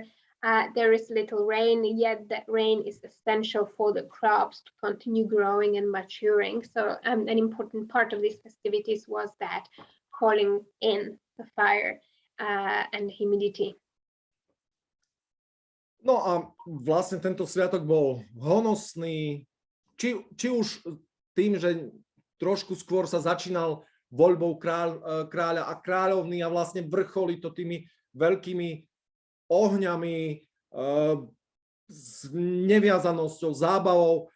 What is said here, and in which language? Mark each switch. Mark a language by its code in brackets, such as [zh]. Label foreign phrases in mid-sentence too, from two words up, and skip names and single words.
[en] There is little rain, yet that rain is essential for the crops to continue growing and maturing. So an important part of these festivities was that calling in the fire and humidity. [sk] No a vlastne tento sviatok bol honosný, či už tým, že trošku skôr sa začínal voľbou kráľa a kráľovny a vlastne vrcholí to tými veľkými ohňami, s neviazanosťou, zábavou.